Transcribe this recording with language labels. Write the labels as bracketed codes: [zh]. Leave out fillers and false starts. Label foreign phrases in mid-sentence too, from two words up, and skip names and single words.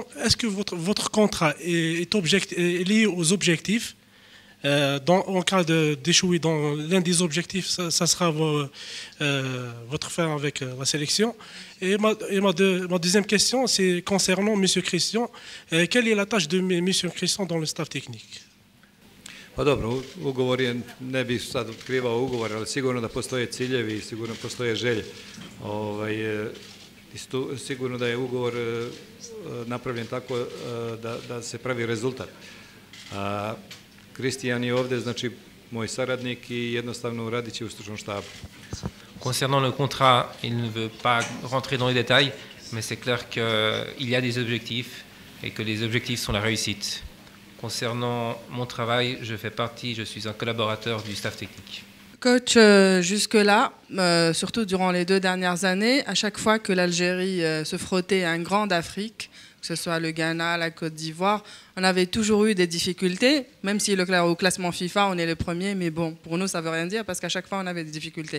[fr] Est-ce que votre contrat est lié aux objectifs? En cas d'échouer dans l'un des objectifs, ça sera votre fin avec la sélection. Et ma deuxième question, c'est concernant M. Christian. Quelle est la tâche de M. Christian dans le staff technique? [sr] Pa dobro, ugovor je, ne bih sad otkrivao ugovor, ali sigurno da postoje ciljevi i sigurno postoje želje. Sigurno da je ugovor napravljen tako da se pravi rezultat. Kristijan je ovdje, znači, moj saradnik i jednostavno radit će u stručnom štabu. [fr] Concernant le contrat, il ne veut pas rentrer dans les détails, mais c'est clair qu'il y a des objectifs et que les objectifs sont la réussite. Concernant mon travail, je suis un collaborateur du staff technique. Coach, jusque-là, surtout durant les 2 dernières années, à chaque fois que l'Algérie se frottait à un grand d'Afrique, que ce soit le Ghana, la Côte d'Ivoire, on avait toujours eu des difficultés, même si au classement FIFA, on est le premier, mais bon, pour nous, ça ne veut rien dire parce qu'à chaque fois, on avait des difficultés.